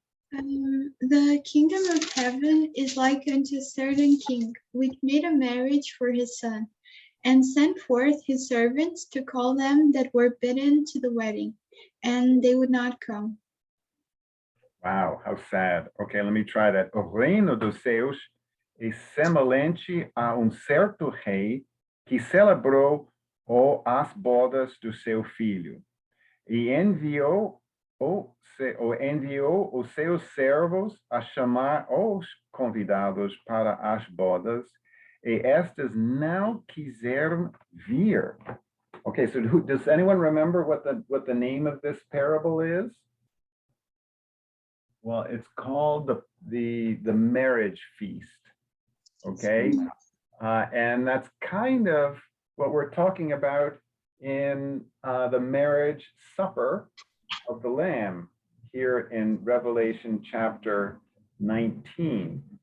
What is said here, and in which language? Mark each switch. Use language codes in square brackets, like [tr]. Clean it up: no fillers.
[en] The kingdom of heaven is like unto a certain king, which made a marriage for his son, and sent forth his servants to call them that were bidden to the wedding, and they would not come. Wow, how sad. Okay, let me try that. [pt] O reino dos céus é semelhante a certo rei que celebrou as bodas do seu filho, e enviou enviou os seus servos a chamar os convidados para as bodas, e estes não quiseram vir. [en] Okay, so does anyone remember what the name of this parable is? Well, it's called the marriage feast. Okay, and that's kind of what we're talking about in the marriage supper of the Lamb here in Revelation chapter 19.